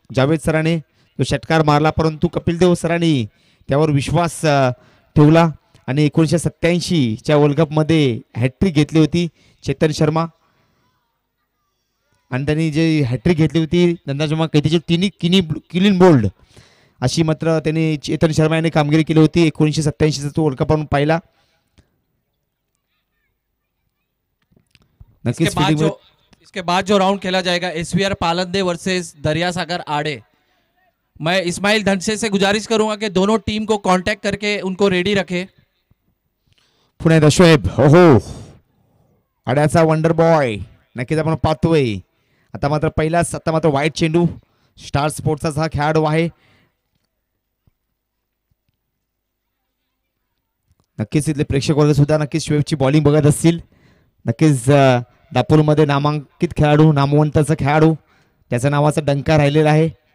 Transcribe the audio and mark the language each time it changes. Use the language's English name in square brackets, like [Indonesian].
[Marathi] जावेद सरांनी तो षटकार मारला परंतु कपिल देव सरांनी त्यावर विश्वास ठेवला आणि 1987च्या वर्ल्ड कप मध्ये हॅट्रिक घेतली होती चेतन शर्मा. आणि त्यांनी जे हॅट्रिक घेतली होती नंतर जेव्हा कैदीची तिन्ही क्लीन बोल्ड अशी मात्र त्यांनी चेतन शर्मा यांनी कामगिरी केली होती. 1987चा तो वर्ल्ड कप आपण पाहिला. [Hindi] इसके बाद जो राउंड खेला जाएगा SVR पालंदे वर्सेस दरियासागर आड़े. मैं इस्माइल धनसे से गुजारिश करूंगा कि दोनों टीम को कांटेक्ट करके उनको रेडी रखे. [Marathi] पुन्हा एकदा शोएब ओहो आड्याचा वंडर बॉय नक्कीच आपण पाहतोय. आता मात्र वाईट चेंडू. स्टार स्पोर्ट्सचा हा खेळाडू आहे. नक्कीच इथले प्रेक्षक वर्ग सुद्धा नक्कीच शोएबची बॉलिंग बघत असतील. नक्कीच दापोलीमध्ये नामांकित खेळाडू नामवंताचा खेळाडू त्याच्या नावाचा डंका राहिलेला आहे.